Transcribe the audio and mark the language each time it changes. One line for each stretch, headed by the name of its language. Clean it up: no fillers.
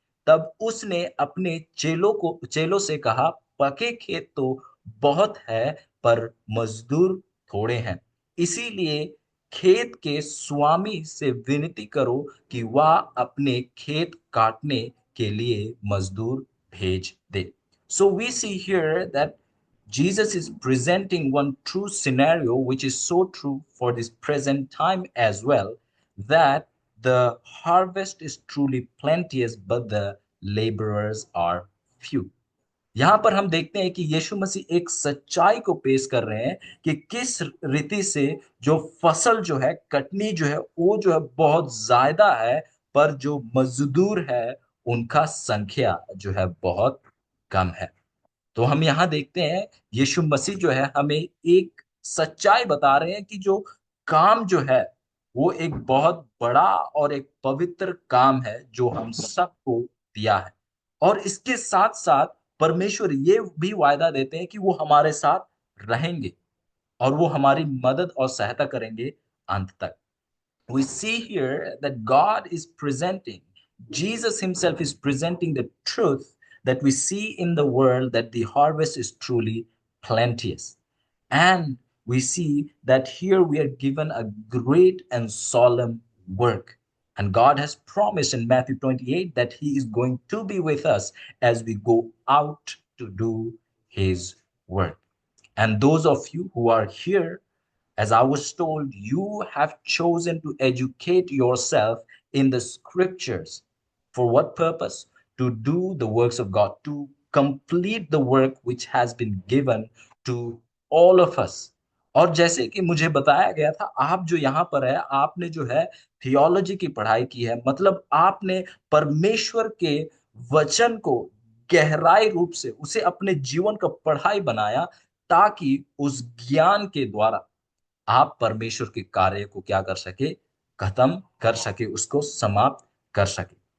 Hindi: तब उसने अपने चेलों से कहा, पके खेत तो बहुत है, पर मजदूर थोड़े हैं। इसीलिए खेत के स्वामी से विनती करो कि वह अपने खेत काटने के लिए मजदूर भेज दे।
English: So we see here that Jesus is presenting one true scenario, which is so true for this present time as well, that the harvest is truly plenteous, but the laborers are few।
Hindi: यहाँ पर हम देखते हैं कि यीशु मसीह एक सच्चाई को पेश कर रहे हैं कि किस रीति से जो फसल जो है, कटनी जो है, वो जो है बहुत ज्यादा है, पर जो मजदूर है उनका संख्या जो है बहुत कम है। तो हम यहाँ देखते हैं यीशु मसीह जो है हमें एक सच्चाई बता रहे हैं कि जो काम जो है वो एक बहुत बड़ा और एक पवित्र काम है जो हम सबको दिया है। और इसके साथ साथ परमेश्वर ये भी वायदा देते हैं कि वो हमारे साथ रहेंगे और वो हमारी मदद और सहायता करेंगे अंत तक।
English: We see here that God is presenting, Jesus himself is presenting the truth that we see in the world, that the harvest is truly plenteous. And we see that here we are given a great and solemn work. And God has promised in Matthew 28 that he is going to be with us as we go out to do his work. And those of you who are here, as I was told, you have chosen to educate yourself in the scriptures. For what purpose? To do the works of God, to complete the work which has been given to all of us.
Hindi: और जैसे कि मुझे बताया गया था, आप जो यहाँ पर है, आपने जो है थियोलॉजी की पढ़ाई की है, मतलब आपने परमेश्वर के वचन को गहराई रूप से उसे अपने जीवन का पढ़ाई बनाया, ताकि उस ज्ञान के द्वारा आप परमेश्वर के कार्य को क्या कर सके, खत्म कर सके, उसको समाप्त कर सके।